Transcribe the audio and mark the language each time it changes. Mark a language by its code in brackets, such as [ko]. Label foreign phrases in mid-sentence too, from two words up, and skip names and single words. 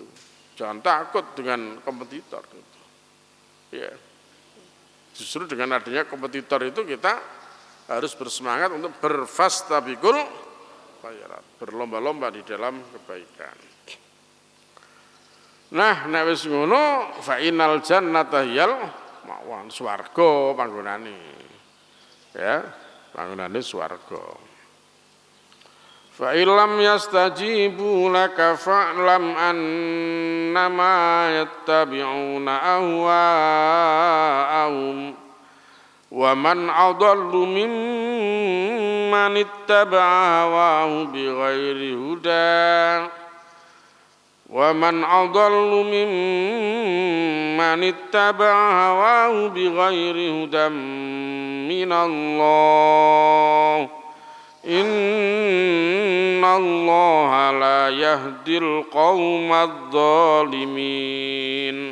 [id] Jangan takut dengan kompetitor. Gitu. Ya. Justru dengan adanya kompetitor itu kita harus bersemangat untuk [ar] فاستبقوا الخيرات, [id] berlomba-lomba di dalam kebaikan. Nah, [jv] nek wis ngono, [ar] فإن الجنة هي المأوى, [jv] swarga panggonane. Ya, panggonane swarga. [ar] فإن لم يستجيبوا لك فاعلم أنما يتبعون أهواءهم ومن أضل ممن اتبع هواه بغير هدى ومن أضل ممن اتبع هواه بغير هدى من الله إن الله لا يهدي القوم الظالمين.